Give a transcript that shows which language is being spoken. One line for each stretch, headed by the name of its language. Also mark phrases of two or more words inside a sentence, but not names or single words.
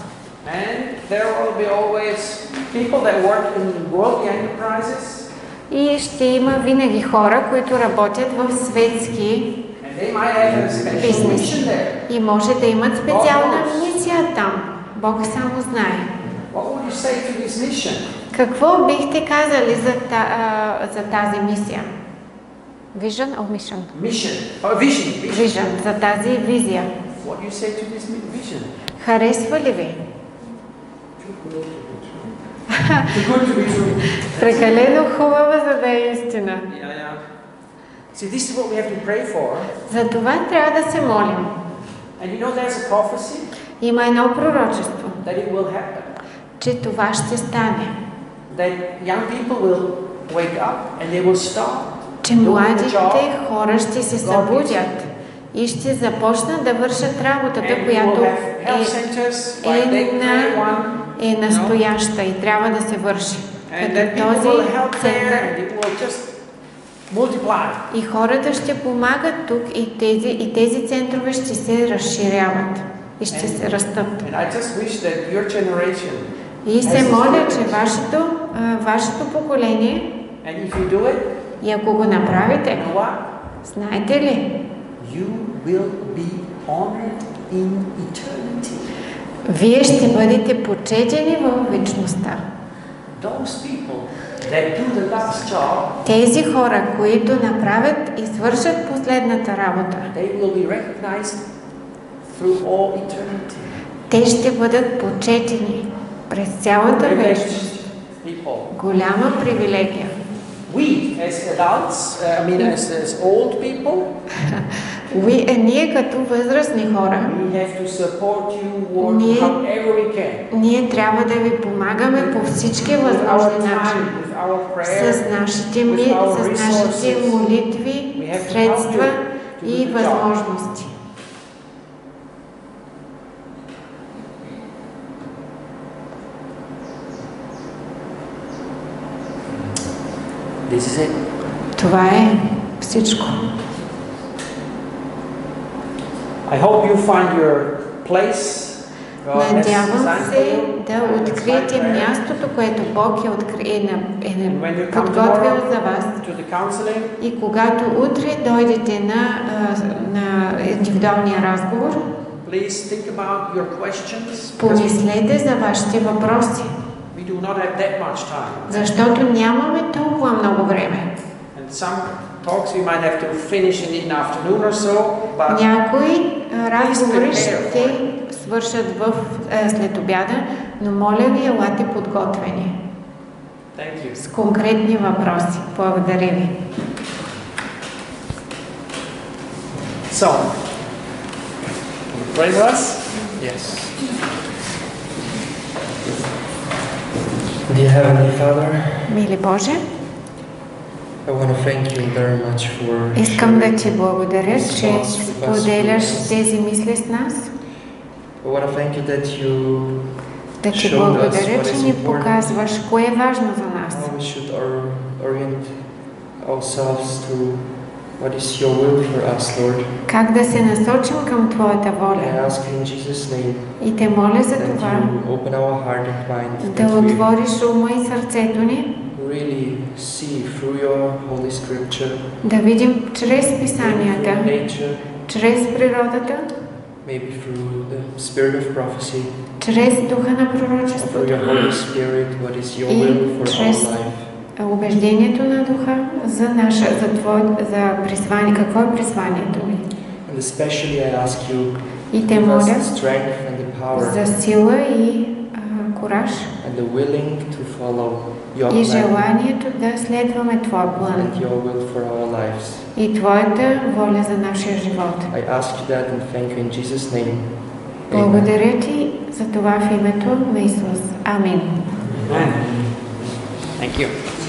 Bulgarian: И ще има винаги хора, които работят в светски бизнеси. И може да имат специална мисия там. Бог само знае. Какво бихте казали за тази мисия?
English: Vision or mission? Vision,
Bulgarian: за тази визия. Харесва ли ви? Прекалено хубава, за да е истина. За това трябва да се молим. Има едно пророчество, че това ще стане. Че младите хора ще се събудят и ще започнат да вършат работата, която е на е настояща и трябва да се върши.
English: And then
Bulgarian: Като
English: people
Bulgarian: този
English: will help there,
Bulgarian: център.
English: and it will just multiply.
Bulgarian: И хората ще помагат тук и тези центрове ще се разширяват и ще се растат.
English: And I just wish that your generation.
Bulgarian: И се моля, че вашето поколение,
English: And if you do it,
Bulgarian: и ако го направите,
English: you know what?
Bulgarian: знаете ли,
English: You will be honored in eternity.
Bulgarian: вие ще бъдете почетени в вечността.
English: Those people that do the last job,
Bulgarian: Тези хора, които направят и свършат последната работа,
English: they will be recognized through all eternity.
Bulgarian: те ще бъдат почетени през цялата вечност.
English: People.
Bulgarian: Голяма привилегия.
English: We as adults, as old people,
Bulgarian: Ние като възрастни хора,
English: we have to support you work
Bulgarian: Ние-
English: however we can.
Bulgarian: ние трябва да ви помагаме по всички
English: With our
Bulgarian: възможни
English: time,
Bulgarian: начини.
English: with our prayer,
Bulgarian: С нашите
English: resources.
Bulgarian: молитви,
English: We have to
Bulgarian: средства
English: help you to
Bulgarian: и
English: do the job.
Bulgarian: възможности.
English: This is it.
Bulgarian: Това е всичко.
English: I hope you find your place.
Bulgarian: Надявам се да откриете мястото, което Бог е подготвил за вас.
English: To the counseling,
Bulgarian: И когато утре дойдете на индивидуалния разговор,
English: please think about your questions. Because
Bulgarian: помислете за вашите въпроси,
English: we do not have that much time.
Bulgarian: защото нямаме толкова много време.
English: And some talks we might have to finish in the afternoon or so, but
Bulgarian: Някои разговори ще свършат след обяда, но моля ви, елате подготвени
English: thank you.
Bulgarian: с конкретни въпроси. Благодаря ви.
English: So, pray for us. Yes. Dear Heavenly Father,
Bulgarian: Мили Боже,
English: I want to thank you very much for
Bulgarian: искам да ти благодаря,
English: these
Bulgarian: че
English: thoughts with us,
Bulgarian: споделяш
English: with us.
Bulgarian: тези мисли с нас.
English: I want to thank you that you
Bulgarian: Да ти
English: showed us
Bulgarian: благодаря,
English: what
Bulgarian: че
English: is
Bulgarian: ни
English: important,
Bulgarian: показваш кое е важно за нас.
English: how we should orient ourselves to what is your will for us, Lord.
Bulgarian: Как да се насочим към Твоята
English: I
Bulgarian: воля.
English: ask you in Jesus' name
Bulgarian: И те моля за
English: that
Bulgarian: това
English: you open our heart and mind,
Bulgarian: да
English: that we
Bulgarian: отвориш ума и сърцето ни,
English: really see through your Holy Scripture,
Bulgarian: да видим чрез
English: through
Bulgarian: писанията,
English: nature,
Bulgarian: чрез природата,
English: maybe through the spirit of prophecy,
Bulgarian: чрез духа на
English: through
Bulgarian: пророчеството
English: your Holy Spirit, what is your
Bulgarian: И
English: will for our
Bulgarian: чрез
English: life.
Bulgarian: убеждението на духа за призвание, какво е призванието ни.
English: And especially I ask you,
Bulgarian: И те
English: give us
Bulgarian: моля
English: the strength and the power
Bulgarian: за сила и кураж
English: and the willing to follow your
Bulgarian: и
English: plan
Bulgarian: желанието да следваме Твоя план
English: and your will for our lives.
Bulgarian: и Твоята воля за нашия живот.
English: I ask you that and thank you in Jesus' name. Amen.
Bulgarian: Благодаря Ти за това в името на Исус. Амин.
English: Thank you.